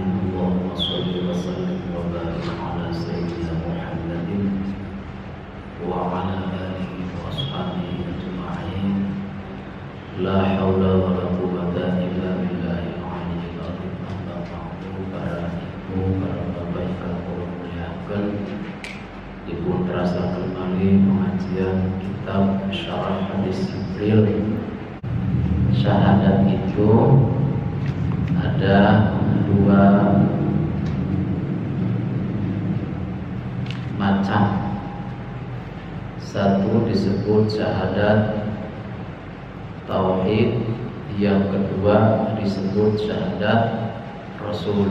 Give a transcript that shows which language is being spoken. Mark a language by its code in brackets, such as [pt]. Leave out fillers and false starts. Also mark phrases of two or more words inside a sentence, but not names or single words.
[ar] اللهم صل وسلم وبارك على سيدنا محمد وعلى آله وأصحابه أجمعين. لا حول ولا قوة إلا بالله العلي العظيم. أما بعد. [id] Para ibu, para bapak yang kula muliakan, dipun terasa kembali pengajian kitab Syarah Hadis Jibril. Syahadat itu ada dua macam. Satu disebut syahadat tauhid, yang kedua disebut syahadat rasul.